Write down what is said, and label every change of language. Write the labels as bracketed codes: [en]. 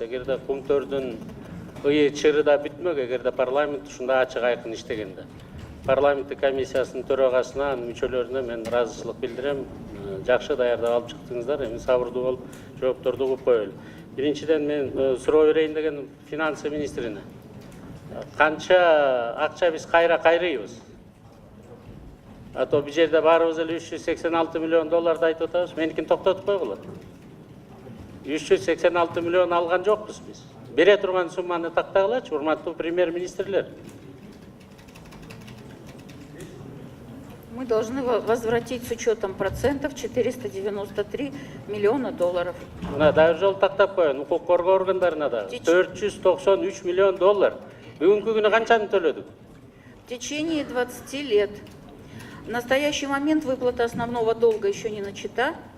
[ky] Эгерде кумтөрдүн ые чырыда бүтмөк, эгерде парламент ушундай ачык айкын иштегенде. Парламенттик комиссиясынын төрагасына, анын мүчөлөрүнө мен ыраазычылык билдирем. Жакшы даярдап алып чыктыңыздар. Эми сабырдуу болуп жоопторду угуп коелу. Биринчиден мен суроо берейин деген финансы министрине. Канча акча биз кайрыйбыз? А то бул жерде баарыбыз эле 386 миллион долларды айтып атабыз. Меникин токтотуп койгула. 386 миллион алган жокпуз биз. Бере турган сумманы тактагылачы, урматтуу премьер-министрлер. [ru] Мы должны возвратить с учетом процентов 493 миллиона долларов. [ky] Мына дагы жол тактап коеюн, укук коргоо органдарына дагы 493 миллион доллар. Бүгүнкү күнү канчаны төлөдүк? [ru] в течение 20 лет. В настоящий момент выплата основного долга еще не начата.